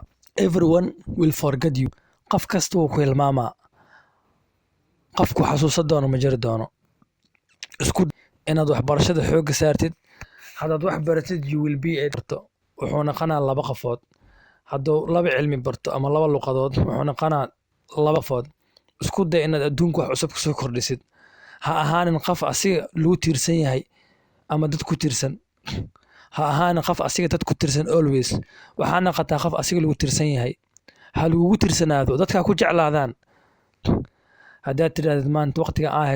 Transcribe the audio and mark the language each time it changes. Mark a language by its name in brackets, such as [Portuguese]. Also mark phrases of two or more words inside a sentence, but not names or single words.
[English] Everyone will forget you. [Somali] Qof kasta wuu ku hilmaamaa. Qofku xasuusan doono ma jiri doono. Isku inaad waxbarashada xoogga saartid. Haddaad wax baratid, [English] you will be a doctor. [Somali] Wuxuu noqonaa laba qofood. Hadduu laba cilmi barto ama laba luqadood, wuxuu noqonaa laba qofood. Isku day inaad adduunka wax cusub ku soo kordhisid. Ha ahaanin qof asiga lagu tiirsan yahay ama dad ku tirsan ha ahaana qof asiga dad ku tirsan always waxaa noqotaa qof asiga lagu tirsan yahay ha lagugu tirsanaado dadkaa ku jeclaadaan haddaad tidhaahdid maanta waqtiga aan